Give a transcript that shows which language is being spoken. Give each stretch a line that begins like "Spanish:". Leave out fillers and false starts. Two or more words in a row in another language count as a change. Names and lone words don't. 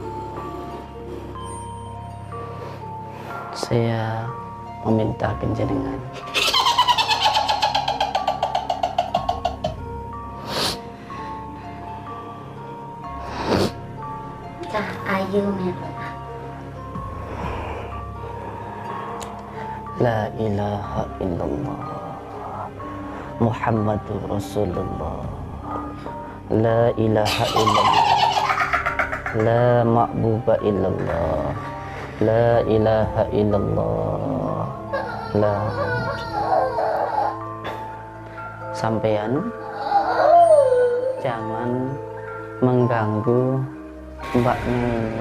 Indonesian: Saya meminta kenjenengan
Javanese: Ayu melu.
Arabic: لا إله إلا الله محمد رسول الله. لا إله إلا الله. لا معبود إلا الله. لا إله إلا الله. لا.
Indonesian: Sampean jangan mengganggu mbaknya ini.